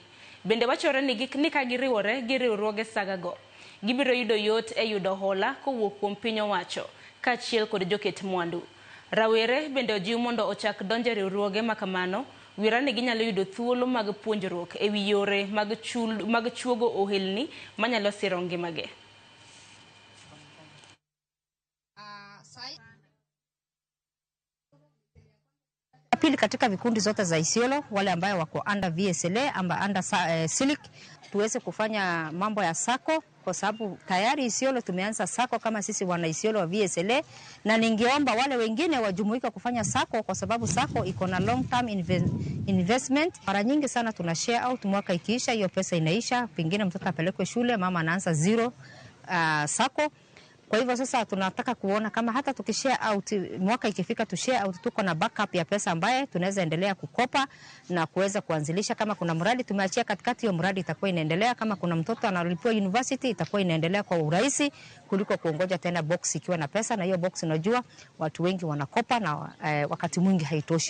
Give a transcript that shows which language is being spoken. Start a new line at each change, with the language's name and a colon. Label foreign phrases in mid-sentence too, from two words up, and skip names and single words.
Luo (Kenya and Tanzania): Bende wachore ni ka giriwore gi riwruoge saga go, gibiro yudo yot e yudo hola kowuok kuom piny owacho ka achiel kod joket mwandu. Rawere bende ojiw mondo ochak donje riwruoge makamano, wira ni ginyalo yudo thuolo mag puonjruok e wi yore mag chuogo ohelni manyalo siro ngimagi.
Swahili: Pili, katika vikundi zote za Isiolo, wale ambayo wako under VSLA amba under SILIC, tuweze kufanya mambo ya sako, kwa sababu tayari Isiolo tumeanza sako kama sisi wana Isiolo wa VSLA, na ningeomba wale wengine wajumuika kufanya sako, kwa sababu sako iko na
English: long term investment.
Swahili: Mara nyingi sana tuna
English: share out,
Swahili: mwaka ikiisha hiyo pesa inaisha, pengine mtoto apelekwe shule, mama anaanza zero sako. Kwa hivyo sasa tunataka kuona kama hata tukishare out, mwaka ikifika tushare out, tuko na backup ya pesa ambaye tunaweza endelea kukopa na kuweza kuanzilisha. Kama kuna mradi tumeachia katikati, hiyo mradi itakuwa inaendelea. Kama kuna mtoto analipiwa university, itakuwa inaendelea kwa urahisi kuliko kuongoja tena box ikiwa na pesa, na hiyo box unajua watu wengi wanakopa na wakati mwingi haitoshi.